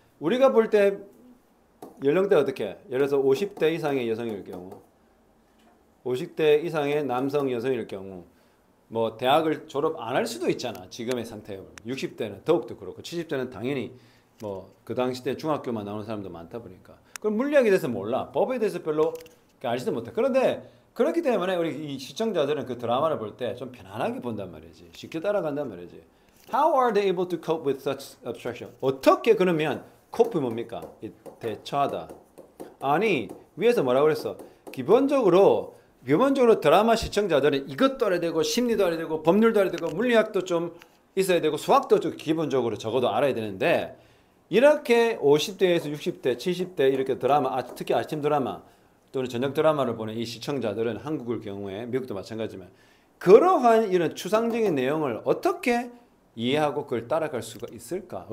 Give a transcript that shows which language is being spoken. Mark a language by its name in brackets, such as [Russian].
[Korean] 우리가 볼 때 연령대가 어떻게? 예를 들어서 50대 이상의 여성일 경우 50대 이상의 남성 여성일 경우 대학을 졸업 안 할 수도 있잖아. 지금의 상태에 60대는 더욱더 그렇고 70대는 당연히 그 당시 때 중학교만 나오는 사람도 많다 보니까 그럼 물리학에 대해서 몰라. 법에 대해서 별로 알지도 못해. 그런데 그렇기 때문에 우리 이 시청자들은 그 드라마를 볼 때 좀 편안하게 본단 말이지. 쉽게 따라간단 말이지. [English] How are they able to cope with such abstraction? [Korean] 어떻게 그러면 cope 뭡니까? 대처하다. 아니 위에서 뭐라고 그랬어? 기본적으로 드라마 시청자들은 이것도 알아야 되고 심리도 알아야 되고 법률도 알아야 되고 물리학도 좀 있어야 되고 수학도 좀 기본적으로 적어도 알아야 되는데 이렇게 50대에서 60대, 70대 이렇게 드라마, 특히 아침 드라마 또는 저녁 드라마를 보는 이 시청자들은 한국의 경우에 미국도 마찬가지지만 그러한 이런 추상적인 내용을 어떻게 이해하고 그걸 따라갈 수가 있을까?